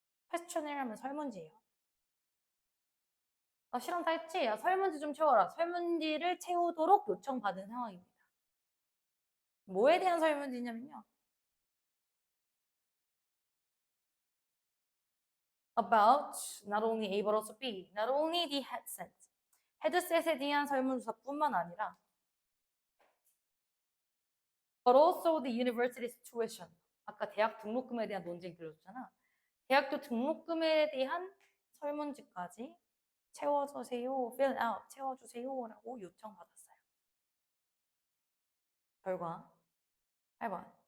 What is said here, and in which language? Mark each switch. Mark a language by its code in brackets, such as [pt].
[ko] questionnaire 하면 설문지예요. 실험 다 했지? 야, 설문지 좀 채워라. 설문지를 채우도록 요청받은 상황입니다. 뭐에 대한 설문지냐면요. [en] About not only A but also B, not only the headset. [ko] 헤드셋에 대한 설문조사뿐만 아니라 [en] but also the university situation. [ko] 아까 대학 등록금에 대한 논쟁이 들려줬잖아. 대학교 등록금에 대한 설문지까지 채워주세요, [en] fill out, [ko] 채워주세요 라고 요청받았어요. 결과 8번.